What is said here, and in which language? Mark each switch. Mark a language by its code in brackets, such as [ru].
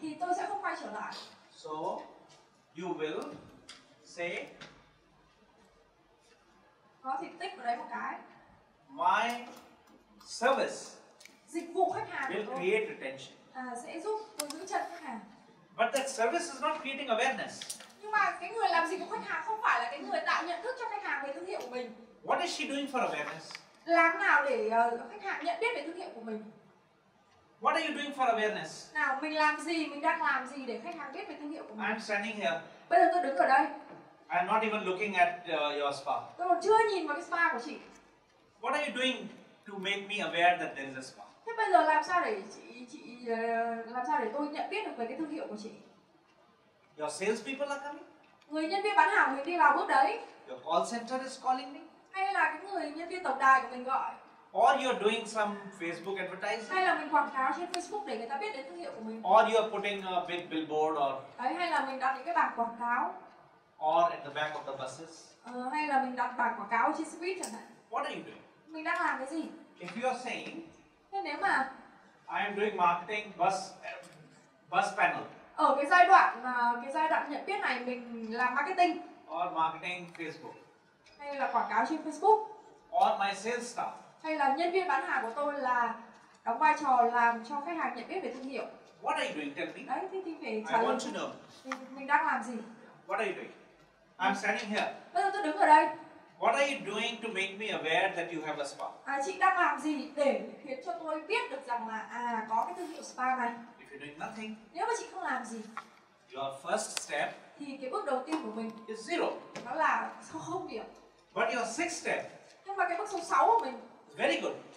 [vi] thì tôi sẽ không quay trở lại. [en] So you will say, [vi] Nó thì tích vào đấy một cái. [en] my service [vi] Dịch vụ khách hàng của [en] will [vi] tôi [en] create retention. [vi] sẽ giúp tôi giữ chân khách hàng. [en] But that service is not creating awareness. [vi] Nhưng mà cái người làm dịch vụ khách hàng không phải là cái người tạo nhận thức cho khách hàng về thương hiệu của mình. [en] What is she doing for awareness? [vi] Làm nào để khách hàng nhận biết về thương hiệu của mình? [en] What are you doing for awareness? [vi] Nào, mình làm gì, mình đang làm gì để khách hàng biết về thương hiệu của mình? [en] I'm standing here. [vi] Bây giờ tôi đứng ở đây, [en] I'm not even looking at your spa. [vi] tôi còn chưa nhìn vào cái spa của chị. [en] What are you doing to make me aware that there is a spa? [vi] Thế bây giờ làm sao để làm sao để tôi nhận biết được về cái thương hiệu của chị? [en] Your sales people are coming? [vi] Người nhân viên bán hàng của mình đi vào bước đấy, [en] Your call center is calling me? [vi] hay là cái người nhân viên tổng đài của mình gọi, [en] Or you're doing some Facebook advertising? [vi] hay là mình quảng cáo trên Facebook để người ta biết đến thương hiệu của mình? [en] Or you're putting a big billboard [vi] Đấy, hay là mình đặt những cái bảng quảng cáo, [en] or at the back of the buses? [vi] hay là mình đặt bảng quảng cáo trên xe buýt chẳng hạn. [en] What are you doing? [vi] Mình đang làm cái gì? [en] If you are saying, [vi] Thế nếu mà [en] I am doing marketing bus panel [vi] ở cái giai đoạn nhận biết này mình làm marketing [en] or marketing Facebook [vi] hay là quảng cáo trên Facebook, [en] or my sales staff, [vi] hay là nhân viên bán hàng của tôi là đóng vai trò làm cho khách hàng nhận biết về thương hiệu. [en] what are you doing? Tell me. [vi] Đấy, thì phải [en] I [vi] trả lời [en] want to know. [vi] mình đang làm gì. [en] What are you doing? I'm standing here. [vi] Bây giờ tôi đứng ở đây. [en] What are you doing to make me aware that you have a spa? [vi] Chị đang làm gì để khiến cho tôi biết được rằng là có cái thương hiệu spa này? [en] If you're doing nothing, [vi] Nếu mà chị không làm gì [en] your first step [vi] thì cái bước đầu tiên của mình [en] is 0. [vi] nó là không điểm. [en] But your sixth step [vi] Nhưng mà cái bước số 6 của mình [en] is very good.